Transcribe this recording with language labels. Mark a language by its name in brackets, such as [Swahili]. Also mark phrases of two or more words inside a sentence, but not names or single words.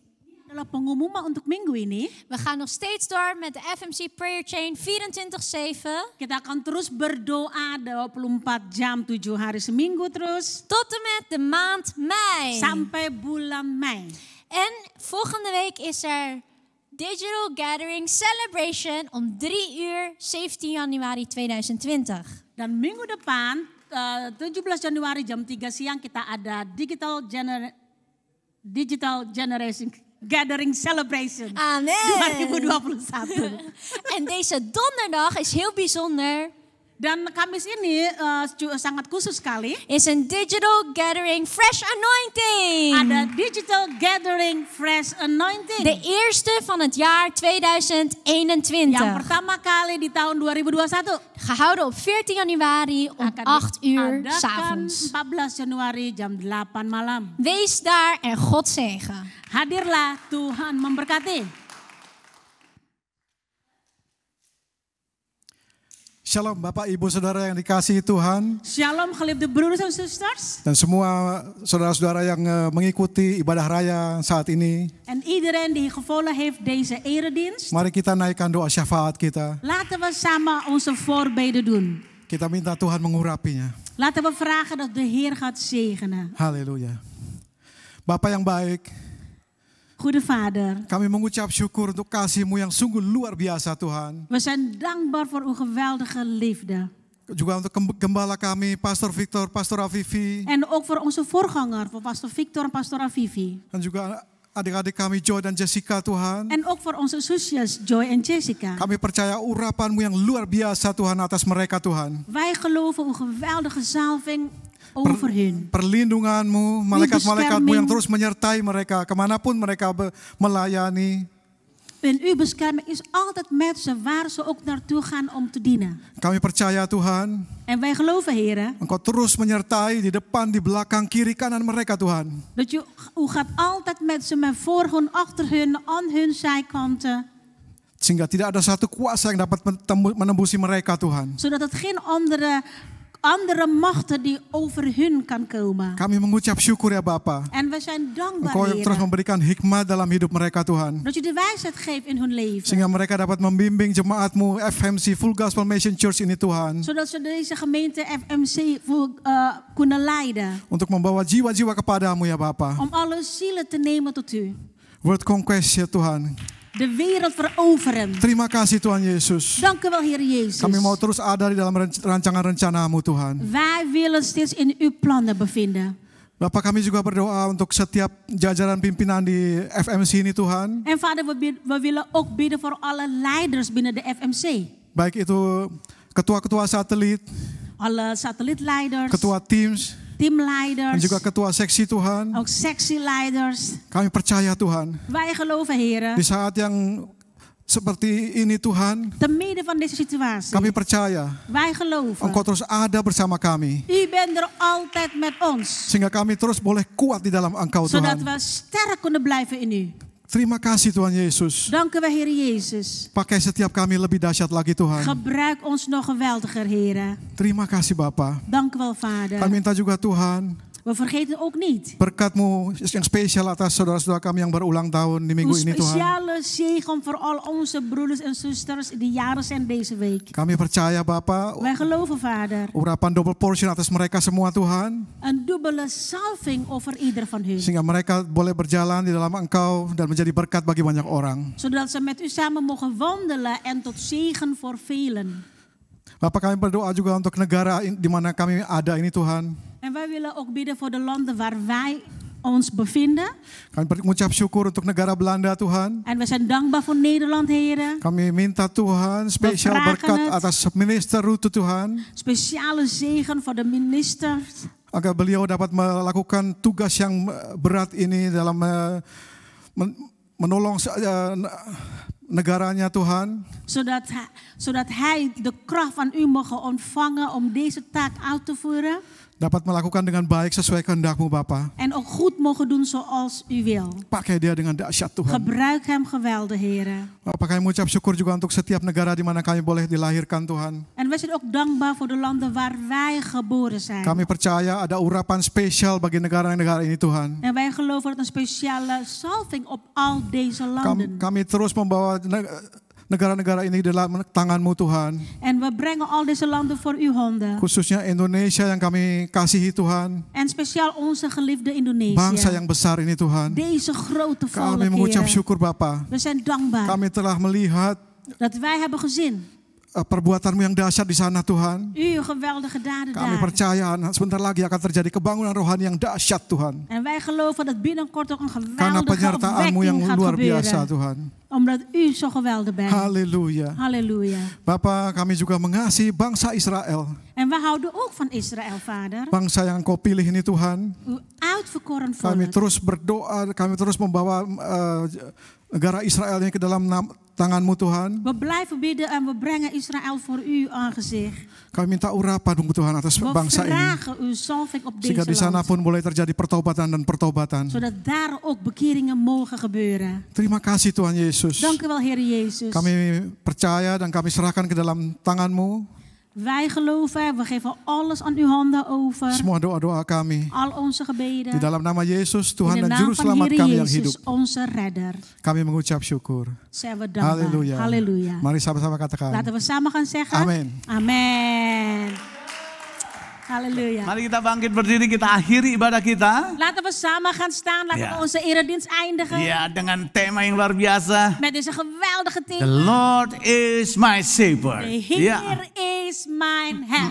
[Indonesian] Adalah pengumuman untuk minggu ini. [Dutch] We gaan nog steeds door met de FMC Prayer Chain 24/7. [Indonesian] Kita akan terus berdoa 24 jam 7 hari seminggu terus. [Dutch] Tot en met de maand mei. [Indonesian] Sampai bulan Mei. [Dutch] En volgende week is er Digital Gathering Celebration om 3 uur 17 januari 2020. [Indonesian] Dan minggu depan 17 Januari jam 3 siang kita ada Digital Generation Gathering Celebration Amen. 2021. [Dutch] En deze donderdag is heel bijzonder. [Indonesian] Dan Kamis ini sangat khusus sekali. [Dutch] Is een Digital Gathering Fresh Anointing. [Indonesian] Ada Digital Gathering Fresh Anointing. [Dutch] De eerste van het jaar 2021. [Indonesian] Yang pertama kali di tahun 2021. [Dutch] Gehouden op 14 januari om 8 uur 's avonds. [Indonesian] 14 Januari jam 8 malam. [Dutch] Wees daar en God zegen. [Indonesian] Hadirlah, Tuhan memberkati. Shalom Bapak Ibu Saudara yang dikasihi Tuhan. [Dutch] Shalom geliefde broeders en zusters. [Indonesian] Dan semua saudara-saudara yang mengikuti ibadah raya saat ini. [Dutch] En iedereen die gevolgd heeft deze eredienst. [Indonesian] Mari kita naikkan doa syafaat kita. [Dutch] Laten we samen onze voorbeden doen. [Indonesian] Kita minta Tuhan mengurapinya. [Dutch] Laten we vragen dat de Heer gaat zegenen. [Indonesian] Haleluya. Bapak yang baik. [Dutch] Goede Vader. [Indonesian] Kami mengucap syukur untuk kasih-Mu yang sungguh luar biasa Tuhan. [Dutch] We zijn dankbaar voor uw geweldige liefde. [Indonesian] Juga untuk gembala kami, Pastor Victor, Pastor Avivi. [Dutch] En ook voor onze voorganger, voor Pastor Victor en Pastor Avivi. [Indonesian] Dan juga adik-adik kami Joy dan Jessica Tuhan. [Dutch] En ook voor onze zusjes Joy en Jessica. [Indonesian] Kami percaya urapan-Mu yang luar biasa Tuhan atas mereka Tuhan. [Dutch] Wij geloven uw geweldige zalving over hun. [Indonesian] Perlindungan-Mu, malaikat-malaikatmu yang [Dutch] bescherming. [Indonesian] terus menyertai mereka kemanapun mereka melayani. [Dutch] En uw bescherming is altijd met ze waar ze ook naartoe gaan om te dienen. [Indonesian] Kami percaya Tuhan, [Dutch] En wij geloven, heren, [Indonesian] Engkau terus menyertai di depan, di belakang, kiri, kanan mereka Tuhan. [Dutch] dat u gaat altijd met ze, met voor hun, achter hun, aan hun zijkanten. [Indonesian] Sehingga tidak ada satu kuasa yang dapat menembusi mereka Tuhan. [Dutch] Zodat het geen andere machten die over hun kan komen. [Indonesian] Kami mengucap syukur ya Bapa. [Dutch] En we zijn dankbaar, [Indonesian] Engkau terus [Dutch] heren, [Indonesian] memberikan hikmat dalam hidup mereka Tuhan. [Dutch] dat je de wijsheid geeft in hun leven. [Indonesian] Sehingga mereka dapat membimbing jemaat-Mu FMC Full Gospel Mission Church ini Tuhan. [Dutch] Zodat ze deze gemeente FMC kunnen leiden. [Indonesian] Untuk membawa jiwa-jiwa kepadamu ya Bapa. [Dutch] Om alle zielen te nemen tot u. [English] World Conquest [Indonesian] ya Tuhan. [Dutch] De wereld veroveren. [Indonesian] Terima kasih Tuhan Yesus. [Dutch] Dank u wel, Heer Jezus. [Indonesian] Kami mau terus ada di dalam rancangan rencana-Mu Tuhan. [Dutch] Wij willen steeds in uw plannen bevinden. [Indonesian] Bapak kami juga berdoa untuk setiap jajaran pimpinan di FMC ini Tuhan. [Dutch] En vader, we willen ook bidden voor alle leiders binnen de FMC. [Indonesian] Baik itu ketua-ketua satelit, [Dutch] Alle satellietleiders, [Indonesian] ketua teams, dan [Dutch] teamleiders, [Indonesian] juga ketua seksi Tuhan. [Dutch] ook sectieleiders. [Indonesian] Kami percaya Tuhan, [Dutch] Wij geloven, heren, [Indonesian] di saat yang seperti ini Tuhan, [Dutch] te midden van deze situatie. [Indonesian] kami percaya [Dutch] Wij geloven. [Indonesian] Engkau terus ada bersama kami. [Dutch] U bent er altijd met ons. [Indonesian] Sehingga kami terus boleh kuat di dalam Engkau [Dutch] Zodat [Indonesian] Tuhan. [Dutch] we sterk kunnen blijven in u. [Indonesian] Terima kasih Tuhan Yesus. [Dutch] Dank u wel, Heer Jezus. [Indonesian] Pakai setiap kami lebih dahsyat lagi Tuhan. [Dutch] Gebruik ons nog geweldiger, heren. [Indonesian] Terima kasih Bapa. [Dutch] Dank u wel, Vader. [Indonesian] Kami minta juga Tuhan, [Dutch] We vergeten ook niet [Indonesian] berkat-Mu yang spesial atas saudara-saudara kami yang berulang tahun di [Dutch] uw [Indonesian] minggu ini Tuhan. [Dutch] speciale zegen voor al onze broeders en zusters die jaren zijn deze week. [Indonesian] Kami percaya Bapa, [Dutch] Wij geloven, Vader, [Indonesian] urapan [English] double portion [Indonesian] atas mereka semua Tuhan. [Dutch] een dubbele salving over ieder van hun. [Indonesian] Sehingga mereka boleh berjalan di dalam Engkau dan menjadi berkat bagi banyak orang. [Dutch] Zodat ze met u samen mogen wandelen en tot zegen voor velen. [Indonesian] Bapak kami berdoa juga untuk negara di mana kami ada ini Tuhan. [Dutch] En wij willen ook bidden voor de landen waar wij ons bevinden. [Indonesian] Kami mengucap syukur untuk negara Belanda Tuhan. [Dutch] En we zijn dankbaar voor Nederland, heren. [Indonesian] Kami minta Tuhan spesial [Dutch] vragen [Indonesian] berkat [Dutch] het. [Indonesian] atas minister Rutte Tuhan. [Dutch] Speciale zegen voor de ministers. [Indonesian] Agar beliau dapat melakukan tugas yang berat ini dalam menolong negaranya Tuhan. [Dutch] Zodat hij de kracht van u mogen ontvangen om deze taak uit te voeren. [Indonesian] Dapat melakukan dengan baik sesuai kehendak-Mu Bapa. [Dutch] En ook goed mogen doen zoals u wil. [Indonesian] Pakai dia dengan dahsyat Tuhan. [Dutch] Gebruik hem geweldig, heren. [Indonesian] Bapak kami mengucap syukur juga untuk setiap negara di mana kami boleh dilahirkan Tuhan. [Dutch] En wij zijn ook dankbaar voor de landen waar wij geboren zijn. [Indonesian] Kami percaya ada urapan spesial bagi negara-negara ini Tuhan. [Dutch] En wij geloven dat een speciale salving op al deze landen. [Indonesian] Kami terus membawa negara-negara ini dalam tangan-Mu Tuhan. [Dutch] En we brengen al deze landen voor uw handen. [Indonesian] Khususnya Indonesia yang kami kasihi Tuhan. [Dutch] En speciaal onze geliefde Indonesië. [Indonesian] Bangsa yang besar ini Tuhan. [Dutch] Deze grote volk, [Indonesian] Kami mengucap [Dutch] heren. [Indonesian] syukur Bapa. [Dutch] We zijn dankbaar [Indonesian] Kami telah melihat [Dutch] dat wij hebben gezien [Indonesian] perbuatan-Mu yang dahsyat di sana Tuhan. [Dutch] uw geweldige daden [Indonesian] Kami [Dutch] daar. [Indonesian] percaya sebentar lagi akan terjadi kebangunan rohani yang dahsyat Tuhan. [Dutch] En wij geloven dat binnenkort ook een [Indonesian] Karena [Dutch] geweldige [Indonesian] penyertaan-Mu yang [Dutch] opwekking gaat [Indonesian] luar biasa [Dutch] gebeuren. [Indonesian] Tuhan. [Dutch] Omdat u zo geweldig bent. [Indonesian] Haleluya. [Dutch] Halleluja. [Indonesian] Bapa, kami juga mengasihi bangsa Israel. [Dutch] En we houden ook van Israël, Vader. [Indonesian] Bangsa yang Engkau pilih ini Tuhan. [Dutch] Uw uitverkoren [Indonesian] Kami [Dutch] volk. [Indonesian] terus berdoa, kami terus membawa negara Israel ini ke dalam tangan-Mu Tuhan. [Dutch] We blijven bidden en we brengen Israël voor uw aangezicht. [Indonesian] Kami minta urapan-Mu Tuhan atas [Dutch] We [Indonesian] bangsa ini. [Dutch] vragen uw salving op [Indonesian] Sehingga di [Dutch] deze [Indonesian] sana [Dutch] land. [Indonesian] pun boleh terjadi pertobatan dan pertobatan. [Dutch] Zodat daar ook bekeringen mogen gebeuren. [Indonesian] Terima kasih Tuhan Yesus. [Dutch] Dank u wel, Heer Jezus. [Indonesian] Kami percaya dan kami serahkan ke dalam tangan-Mu [Dutch] Wij geloven, we geven alles aan uw handen over. [Indonesian] semua doa-doa kami. [Dutch] Al onze gebeden. [Indonesian] Di dalam nama Yesus, Tuhan [Dutch] In de [Indonesian] dan [Dutch] naam [Indonesian] Juru [Dutch] van [Indonesian] Selamat [Dutch] Heer [Indonesian] kami yang hidup. [Dutch] Jezus, onze redder. [Indonesian] Kami mengucap syukur. [Dutch] Zijn we dankbaar. [Indonesian] Halleluja. [Dutch] Halleluja. [Indonesian] Mari sama-sama katakan. [Dutch] Laten we samen gaan zeggen. [Indonesian] Amen. [Dutch] Amen. Halleluja. [Indonesian] Mari kita bangkit berdiri, kita akhiri ibadah kita. [Dutch] Laten we samen gaan staan. Laten Ja. we onze eredienst eindigen. [Indonesian] Ya, dengan tema yang luar biasa. [Dutch] Met deze geweldige [English] The [Dutch] thema. [English] Lord is my shepherd. [Dutch] De [Indonesian] Ya. [Dutch] Heer is mijn herder.